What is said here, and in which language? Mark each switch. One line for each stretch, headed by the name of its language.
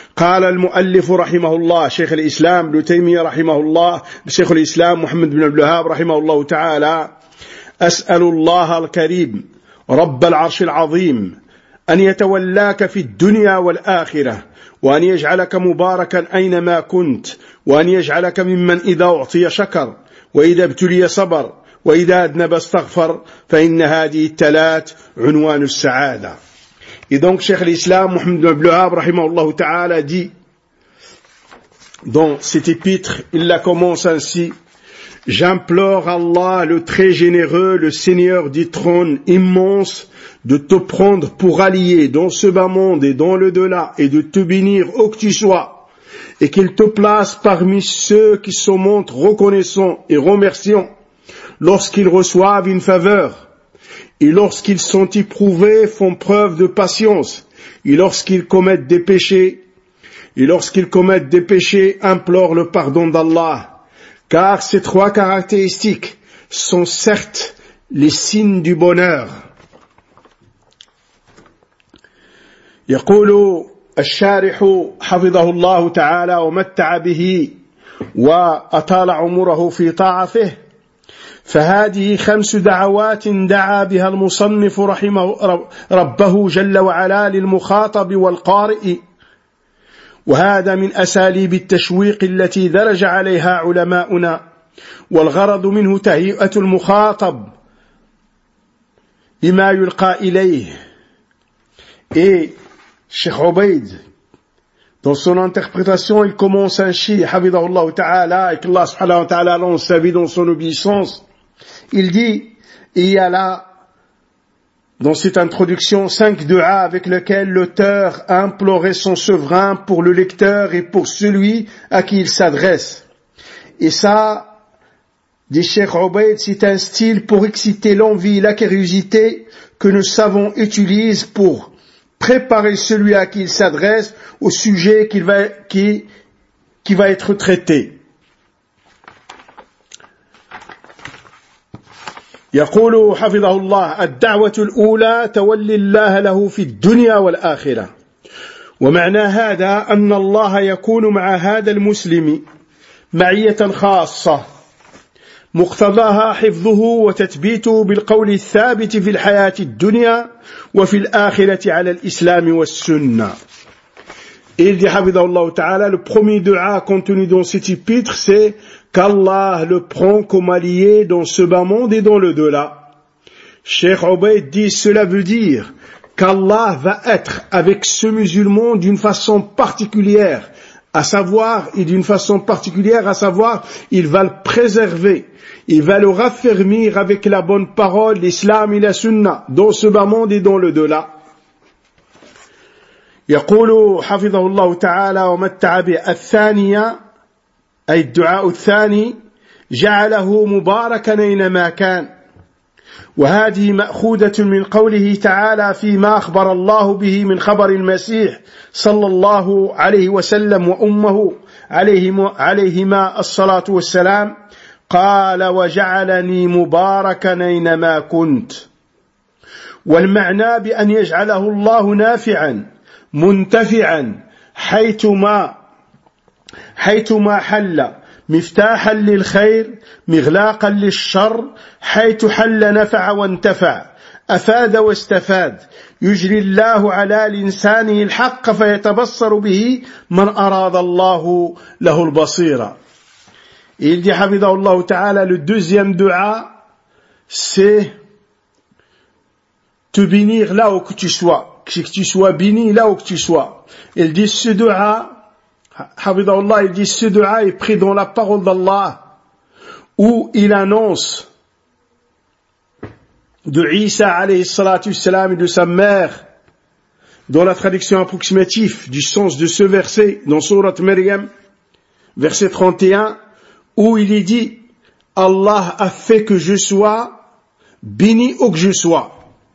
Arabic: قال المؤلف رحمه الله شيخ الإسلام ابن تيمية رحمه الله شيخ الإسلام محمد بن عبد الوهاب رحمه الله تعالى: أسأل الله الكريم رب العرش العظيم أن يتولاك في الدنيا والآخرة، وأن يجعلك مباركا أينما كنت، وأن يجعلك ممن إذا أعطي شكر وإذا ابتلي صبر وإذا أذنب استغفر فإن هذه الثلاث عنوان السعادة.
French: Et donc Cheikh l'Islam Mohamed ibn Abdelwahab
Arabic: rahimahullah ta'ala
French: dit dans cet épître, il la commence ainsi: j'implore Allah le très généreux, le seigneur du trône immense, de te prendre pour allié dans ce bas monde et dans le-delà, et de te bénir où que tu sois, et qu'il te place parmi ceux qui se montrent reconnaissants et remerciants lorsqu'ils reçoivent une faveur, et lorsqu'ils sont éprouvés, font preuve de patience, et lorsqu'ils commettent des péchés, implorent le pardon d'Allah. Car ces trois caractéristiques sont certes les signes du bonheur.
Arabic: يقول الشارح حفظه الله تعالى ومتع به وأطال عمره في طاعته: فهذه خمس دعوات دعا بها المصنف رحمه ربه جل وعلا للمخاطب والقارئ، وهذا من أساليب التشويق التي درج عليها علماؤنا، والغرض منه تهيئة المخاطب لما يلقى إليه.
French: شيخ عبيد dans son interprétation, il commence ainsi,
Arabic: حفظه الله تعالى
French: et que
Arabic: الله سبحانه وتعالى
French: lance sa vie dans son obéissance. Il dit, il y a là, dans cette introduction, cinq du'as avec lesquels l'auteur a imploré son souverain pour le lecteur et pour celui à qui il s'adresse. Et ça, dit Cheikh Obaid, c'est un style pour exciter l'envie, la curiosité que nos savants utilisent pour préparer celui à qui il s'adresse au sujet qui va être traité.
Arabic: يقول حفظه الله: الدعوة الأولى تولي الله له في الدنيا والآخرة، ومعنى هذا أن الله يكون مع هذا المسلم معية خاصة مقتضاها حفظه وتثبيته بالقول الثابت في الحياة الدنيا وفي الآخرة على الإسلام والسنة.
French: Il dit
Arabic: حفظه الله تعالى:
French: le premier dua contenu dans cet épître, c'est qu'Allah le prend comme allié dans ce bas monde et dans le delà. Cheikh Obaid dit, cela veut dire qu'Allah va être avec ce musulman d'une façon particulière, à savoir, il va le préserver, il va le raffermir avec la bonne parole, l'islam et la sunna, dans ce bas monde et dans le delà.
Arabic: يقول حفظه الله تعالى ومتع به: الثانية أي الدعاء الثاني: جعله مباركا أينما كان، وهذه مأخوذة من قوله تعالى فيما أخبر الله به من خبر المسيح صلى الله عليه وسلم وأمه عليهما الصلاة والسلام، قال: وجعلني مباركا أينما كنت. والمعنى بأن يجعله الله نافعا منتفعا حيثما حل مفتاحا للخير مغلاقا للشر، حيث حل نفع وانتفع، أفاد واستفاد، يجري الله على لسانه الحق فيتبصر به من أراد الله له البصيرة.
French: Il dit,
Arabic: Hamidallahu Ta'ala,
French: le deuxième dua, c'est te bénir là où que tu sois, que tu sois béni là où que tu sois. Il dit ce dua, Hamidallah, il dit ce dua est pris dans la parole d'Allah, où il annonce de Isa
Arabic: alayhi salatu salam
French: et de sa mère, dans la traduction approximative du sens de ce verset, dans Surat Maryam, verset 31, où il est dit, Allah a fait que je sois béni où que je sois.